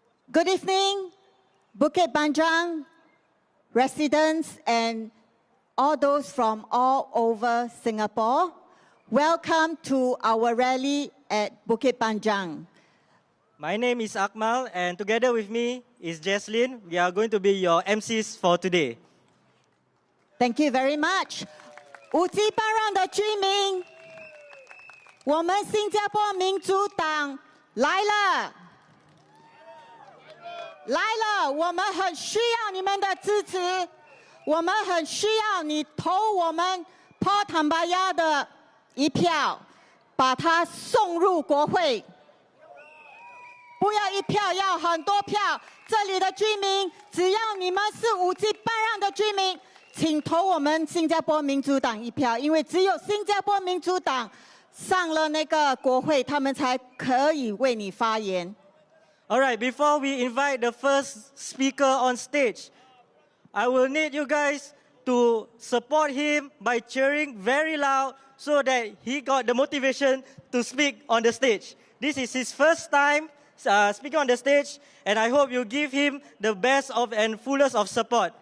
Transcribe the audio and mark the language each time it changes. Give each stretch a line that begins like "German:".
English: Good evening, Bukit Panjang residents and all those from all over Singapore. Welcome to our rally at Bukit Panjang. My name is Akmal, and together with me is Jesslyn. We are going to be your MCs for today. Thank you very much.
Chinese: 五级班让的居民，我们新加坡民主党来了，来了！我们很需要你们的支持，我们很需要你投我们破坦白亚的一票，把它送入国会。不要一票，要很多票。这里的居民，只要你们是五级班让的居民，请投我们新加坡民主党一票，因为只有新加坡民主党上了那个国会，他们才可以为你发言。
English: All right, before we invite the first speaker on stage, I will need you guys to support him by cheering very loud so that he got the motivation to speak on the stage. This is his first time speaking on the stage, and I hope you give him the best of and fullest of support.